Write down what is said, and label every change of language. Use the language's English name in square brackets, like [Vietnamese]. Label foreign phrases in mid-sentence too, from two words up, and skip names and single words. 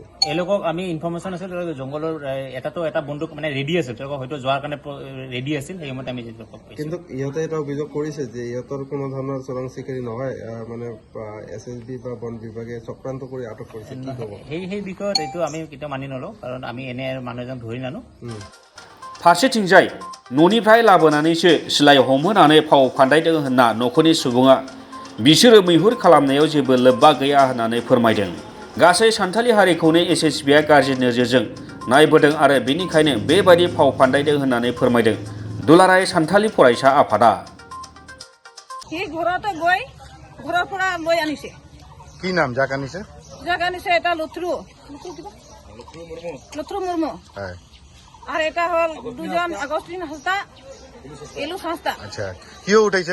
[Assamese] এওঁলোকক আমি ইনফৰমেশ্যন আছিল তেওঁলোকে জংঘলৰ এটা বন্দুক মানে ৰেডি আছিল, তেওঁলোকক হয়তো যোৱাৰ কাৰণে ৰেডি আছিল, সেই সময়তে আমি তেওঁলোকক পাইছোঁ। কিন্তু ইহঁতে এটা অভিযোগ কৰিছে যে ইহঁতৰ কোনো ধৰণৰ চোৰাং চিকাৰী নহয়, মানে SSB বা বন বিভাগে চক্ৰান্ত কৰি আটক কৰিছে। কি ক'ব? সেই বিষয়ত এইটো আমি কেতিয়াও মানি নলওঁ, কাৰণ আমি এনে মানুহ এজন ধৰি নানো। [Bodo] फारसेथिंजाय न'निफ्राय लाबोनानैसो सिलाइ हमहोनानै फाव फान्दायदों होनना न'खरनि सुबुङा बिसोरो मैहुर खालामनायाव जेबो लोब्बा गैया होननानै फोरमायदों। गासै सान्थालि हारिखौनो एसएसबिआ गाज्रि नोजोरजों नायबोदों आरो बेनिखायनो बेबायदि फाव फान्दायदों होननानै फोरमायदों दुलाराय सान्थालि फरायसा आफादा। [Assamese] ঘৰতে গৈ ঘৰৰ পৰা লৈ আনিছে। কি নাম যাক আনিছে? যাক আনিছে এটা লথুৰু মুৰ্মু, আর এটা হল 2জন আগস্টিন হাজদা, এলুছ হাজদা। আচ্ছা, কিয় উঠাইছে?